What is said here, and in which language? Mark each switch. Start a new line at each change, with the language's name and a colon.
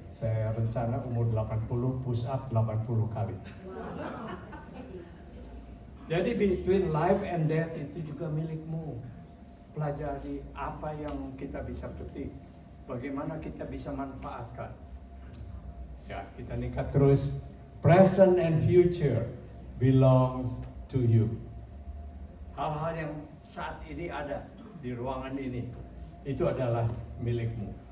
Indonesian: Saya rencana umur 80 push up 80 kali. Jadi
English: between life and death
Indonesian: itu juga milikmu. Pelajari apa yang kita bisa petik, bagaimana kita bisa manfaatkan. Ya, kita nikah terus.
English: Present and future belongs to you.
Indonesian: Hal-hal yang saat ini ada di ruangan ini, itu adalah milikmu.